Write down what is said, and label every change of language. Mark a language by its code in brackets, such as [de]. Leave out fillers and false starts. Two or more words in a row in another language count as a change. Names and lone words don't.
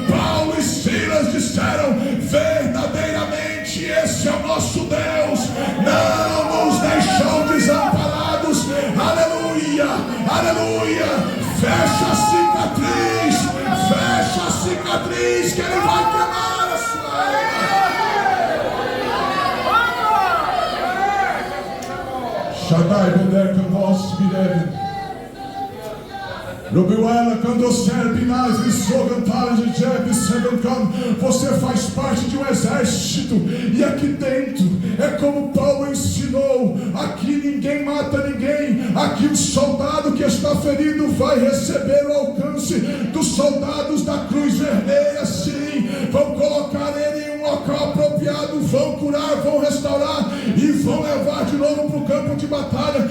[pt] Paulo e Silas disseram: verdadeiramente esse é o nosso Deus, não nos deixou desamparados. Aleluia, aleluia. Fecha a cicatriz, que Ele vai queimar a sua alma. Shaddai Beder Kandos Birev Rubiuela Kandoser Binaz Lissogantar de Jeb Sebenkam. Você faz parte de um exército, e aqui dentro é como Paulo ensinou: aqui ninguém mata ninguém, aqui o soldado que está ferido vai receber o alcance dos soldados da cruz vermelha. Sim, vão colocar ele em um local apropriado, vão curar, vão restaurar e vão levar de novo para o campo de batalha.